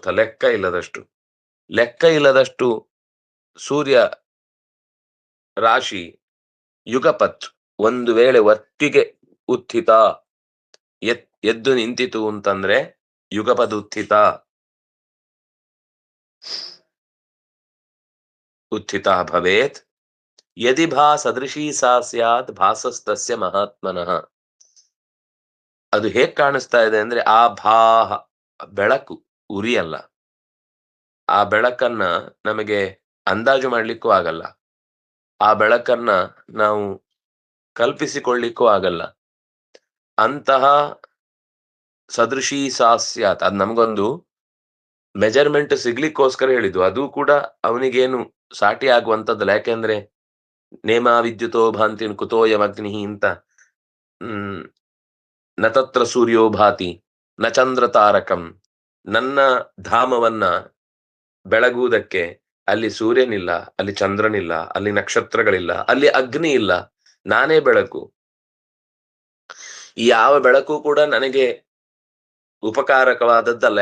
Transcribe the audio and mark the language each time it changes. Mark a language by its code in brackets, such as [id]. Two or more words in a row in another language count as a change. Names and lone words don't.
[kn] ಲೆಕ್ಕ ಇಲ್ಲದಷ್ಟು, ಲೆಕ್ಕ ಇಲ್ಲದಷ್ಟು ಸೂರ್ಯ ರಾಶಿ ಯುಗಪತ್ ಒಂದು ವೇಳೆ ಒಟ್ಟಿಗೆ ಉತ್ಥಿತ ಎದ್ದು ನಿಂತಿತು ಅಂತಂದ್ರೆ [sa] ಯುಗಪದ್ ಉತ್ಥಿತ. ಉತ್ಥಿತ ಭವೇತ್ ಯದಿ ಭಾ ಸದೃಶೀ ಸಾ ಸ್ಯಾತ್ ಭಾಸಸ್ತಸ್ಯ ಮಹಾತ್ಮನಃ. [kn] ಅದು ಹೇಗ್ ಕಾಣಿಸ್ತಾ ಇದೆ ಅಂದ್ರೆ, ಆ ಭಾಹ ಬೆಳಕು, ಉರಿಯಲ್ಲ. ಆ ಬೆಳಕನ್ನ ನಮಗೆ ಅಂದಾಜು ಮಾಡ್ಲಿಕ್ಕೂ ಆಗಲ್ಲ, ಆ ಬೆಳಕನ್ನ ನಾವು ಕಲ್ಪಿಸಿಕೊಳ್ಳಿಕ್ಕೂ ಆಗಲ್ಲ. ಅಂತಹ [sa] ಸದೃಶೀ ಸಾ ಸ್ಯಾತ್, [kn] ಅದ್ ನಮ್ಗೊಂದು ಮೆಜರ್ಮೆಂಟ್ ಸಿಗ್ಲಿಕ್ಕೋಸ್ಕರ ಹೇಳಿದ್ದು. ಅದು ಕೂಡ ಅವನಿಗೇನು ಸಾಟಿ ಆಗುವಂತದ್ದಲ್ಲ. ಯಾಕೆಂದ್ರೆ [sa] ನೇಮ ವಿದ್ಯುತೋ ಭಾಂತಿನ್ ಕುತೋಯಮಗ್ನಿ [kn] ಅಂತ, [sa] ನ ತತ್ರ ಸೂರ್ಯೋ ಭಾತಿ ನ ಚಂದ್ರ ತಾರಕಂ. [kn] ನನ್ನ ಧಾಮವನ್ನ ಬೆಳಗುವುದಕ್ಕೆ ಅಲ್ಲಿ ಸೂರ್ಯನಿಲ್ಲ, ಅಲ್ಲಿ ಚಂದ್ರನಿಲ್ಲ, ಅಲ್ಲಿ ನಕ್ಷತ್ರಗಳಿಲ್ಲ, ಅಲ್ಲಿ ಅಗ್ನಿ ಇಲ್ಲ, ನಾನೇ ಬೆಳಕು. ಈ ಯಾವ ಬೆಳಕು ಕೂಡ ನನಗೆ ಉಪಕಾರಕವಾದದ್ದಲ್ಲ.